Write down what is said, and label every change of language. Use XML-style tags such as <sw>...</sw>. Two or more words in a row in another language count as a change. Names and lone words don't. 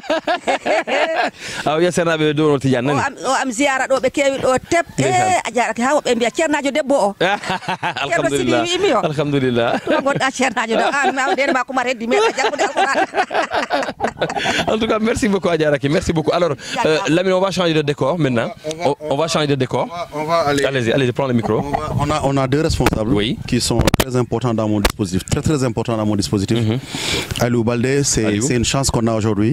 <ff>aw ya sernaɓe ɗo no Tidiane nani o am ziyara ɗo ɓe kewi ɗo teb a jarake ha woɓɓe mbiya ceernajo debbo o alhamdulillah wimi o alhamdulillah ɗo gonɗa ceernajo ɗo an ndene ma kumar heddi meɗa jaggude alquran</ff> <fr>en tout cas merci beaucoup Adjaraki merci beaucoup alors Lamine on va changer de décor maintenant on va changer de décor on va aller allez prends le micro on a deux responsables qui sont très importants dans mon dispositif très importants dans mon dispositif Aliou Baldé c'est une chance qu'on a aujourd'hui</fr>